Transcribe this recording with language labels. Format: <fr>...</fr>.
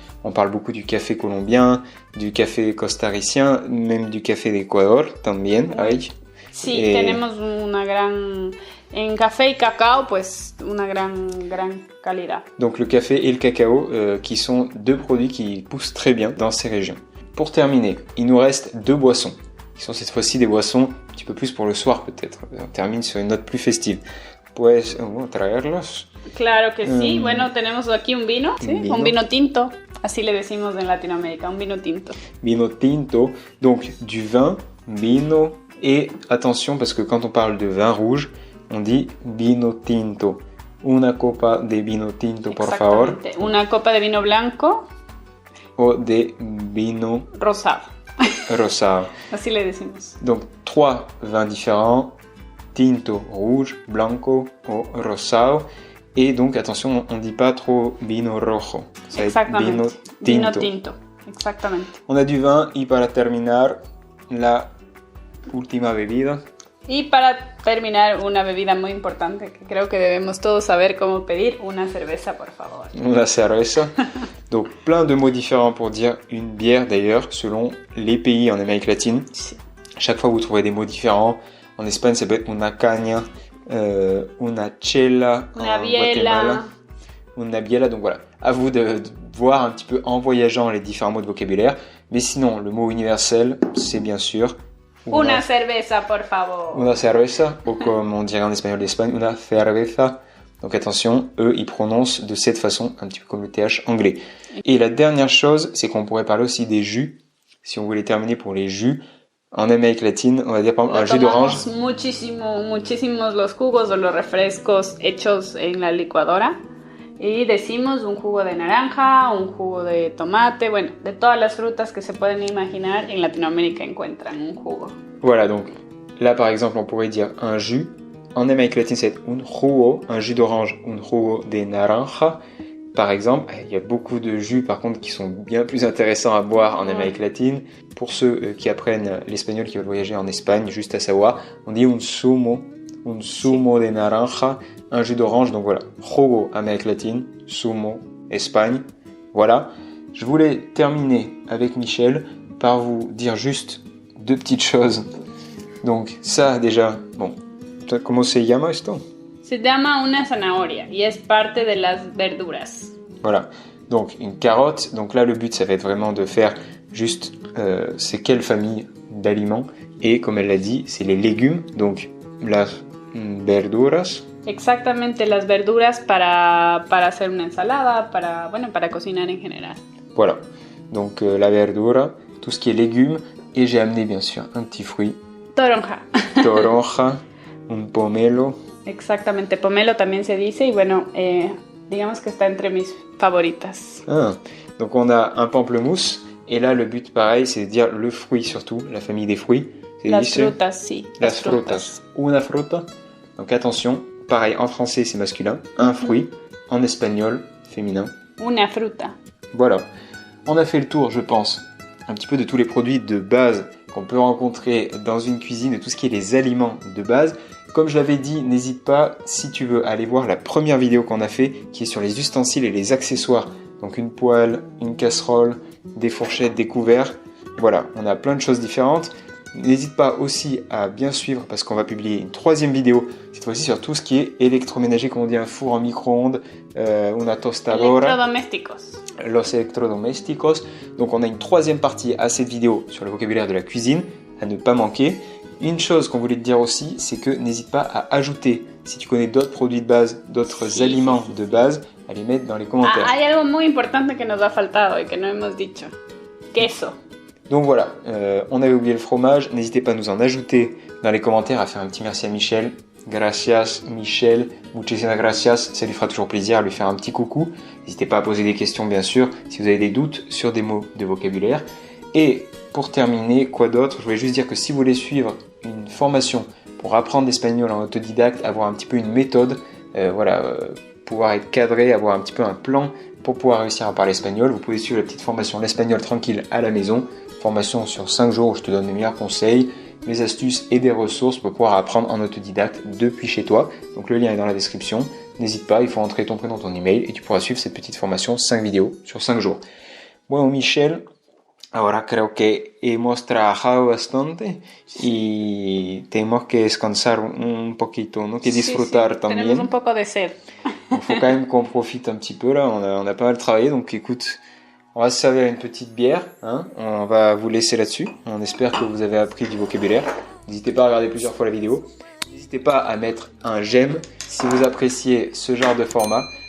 <fr>On parle beaucoup du café colombien, du café costaricien, même du café d'Ecuador</fr> <es>también hay. Sí, tenemos una gran... En café y cacao, pues una gran calidad.</es> <fr>Donc le café et le cacao, qui sont deux produits qui poussent très bien dans ces régions. Pour terminer, il nous reste deux boissons, qui sont cette fois-ci des boissons un petit peu plus pour le soir peut-être. On termine sur une note plus festive.</fr> <es>Puedes traerlos. Claro que sí. Bueno, tenemos aquí un vino, ¿sí? Vino. Un vino tinto. Así le decimos en Latinoamérica, un vino tinto.</es> <fr>Vino tinto, donc du vin, vino, et attention parce que quand on parle de vin rouge, on dit vino tinto.</fr> <es>Una copa de vino tinto, por favor. Exactamente. Una copa de vino blanco. O de vino rosado. Rosado. Así le decimos.</es> <fr>Donc, trois vins différents. Tinto, rouge, blanco o rosado. Et donc, attention, on ne dit pas trop vino rojo. Ça va être vino tinto.</fr> <es>Vino tinto. Exactamente.</es> <fr>On a du vin</fr> <es>y para terminar, la última bebida. Y para terminar, una bebida muy importante que creo que debemos todos saber cómo pedir, una cerveza, por favor. Una cerveza.</es> <fr>Donc, plein de mots différents pour dire une bière, d'ailleurs, selon les pays en Amérique latine.</fr> <es>Sí.</es> <fr>Chaque fois, vous trouverez des mots différents. En Espagne, ça peut être una caña, una chela,</fr> <es>una</es> <fr>en</fr> <es>biela. Guatemala, una biela.</es> <fr>Donc voilà, à vous de voir un petit peu en voyageant les différents mots de vocabulaire. Mais sinon, le mot universel, c'est bien sûr...</fr> <es>Una cerveza, por favor.</es> <fr>Una cerveza, ou comme on dirait en espagnol d'Espagne, una cerveza. Donc attention, eux, ils prononcent de cette façon, un petit peu comme le TH anglais. Et la dernière chose, c'est qu'on pourrait parler aussi des jus. Si on voulait terminer pour les jus, en Amérique latine, on va dire par exemple un jus d'orange.</fr> <es>Muchísimos los jugos o los refrescos hechos en la licuadora. Y decimos un jugo de naranja, un jugo de tomate, bueno, de todas las frutas que se pueden imaginar, en Latinoamérica encuentran un jugo.</es> <fr>Voilà, donc là par exemple on pourrait dire un jus. En Amérique latine c'est un jugo, un jus d'orange, un jugo de naranja. Par exemple, il y a beaucoup de jus par contre qui sont bien plus intéressants à boire en Amérique latine. Pour ceux qui apprennent l'espagnol, qui veulent voyager en Espagne, juste à savoir, on dit un zumo de naranja, un jus d'orange, donc voilà, jugo Amérique latine, zumo Espagne, Voilà, je voulais terminer avec Michel par vous dire juste 2 petites choses. Donc ça déjà, bon,</fr> <es>¿cómo se llama esto? Se llama una zanahoria y es parte de las verduras.</es> <fr>Voilà, donc une carotte, donc là le but ça va être vraiment de faire juste c'est quelle famille d'aliments et comme elle l'a dit, c'est les légumes, donc las verduras.</fr> <es>Exactamente, las verduras para hacer una ensalada, para cocinar en general.</es> <fr>Voilà, donc la verdura, tout ce qui est légumes et j'ai amené bien sûr un petit fruit.</fr> <es>Toronja. Toronja, un pomelo. Exactamente, pomelo también se dice y bueno, digamos que está entre mis favoritas.</es> <fr>Ah, donc on a un pamplemousse et là le but pareil c'est de dire le fruit surtout, la famille des fruits.</fr> <es>Las frutas, sí. Las frutas. Una fruta.</es> <fr>Donc attention, pareil en français c'est masculin, un fruit, en espagnol féminin.</fr> <es>Una fruta.</es> <fr>Voilà, on a fait le tour je pense un petit peu de tous les produits de base qu'on peut rencontrer dans une cuisine, de tout ce qui est les aliments de base. Comme je l'avais dit, n'hésite pas, si tu veux, à aller voir la première vidéo qu'on a fait, qui est sur les ustensiles et les accessoires. Donc une poêle, une casserole, des fourchettes, des couverts. Voilà, on a plein de choses différentes. N'hésite pas aussi à bien suivre parce qu'on va publier une 3e vidéo, cette fois-ci sur tout ce qui est électroménager, comme on dit, un four en micro-ondes, una tostadora. Electrodomésticos. Los electrodomésticos. Donc on a une 3e partie à cette vidéo sur le vocabulaire de la cuisine, à ne pas manquer. Une chose qu'on voulait te dire aussi, c'est que n'hésite pas à ajouter, si tu connais d'autres produits de base, d'autres aliments de base, à les mettre dans les commentaires.</fr> <es>Hay algo muy importante que nos ha faltado y que no hemos dicho. Queso.</es> <fr>Donc voilà, on avait oublié le fromage, n'hésitez pas à nous en ajouter dans les commentaires, à faire un petit merci à Michel.</fr> <es>Gracias Michel, muchísimas gracias,</es> <fr>ça lui fera toujours plaisir à lui faire un petit coucou. N'hésitez pas à poser des questions bien sûr, si vous avez des doutes sur des mots de vocabulaire. Et pour terminer, quoi d'autre? Je voulais juste dire que si vous voulez suivre une formation pour apprendre l'espagnol en autodidacte, avoir un petit peu une méthode, pouvoir être cadré, avoir un petit peu un plan pour pouvoir réussir à parler espagnol, vous pouvez suivre la petite formation l'espagnol tranquille à la maison. Formation sur 5 jours où je te donne les meilleurs conseils, mes astuces et des ressources pour pouvoir apprendre en autodidacte depuis chez toi. Donc le lien est dans la description. N'hésite pas, il faut entrer ton prénom, ton email et tu pourras suivre cette petite formation 5 vidéos sur 5 jours.</fr> <es>Bueno, Michel, ahora creo que hemos trabajado bastante y tenemos que descansar un poquito, ¿no? Que disfrutar sí. también. Tenemos un poco de sed.</es> <fr>Il faut quand même qu'on profite un petit peu là, on a pas mal travaillé, donc écoute, on va se servir une petite bière, hein. On va vous laisser là-dessus. On espère que vous avez appris du vocabulaire. N'hésitez pas à regarder plusieurs fois la vidéo. N'hésitez pas à mettre un j'aime si vous appréciez ce genre de format.</fr>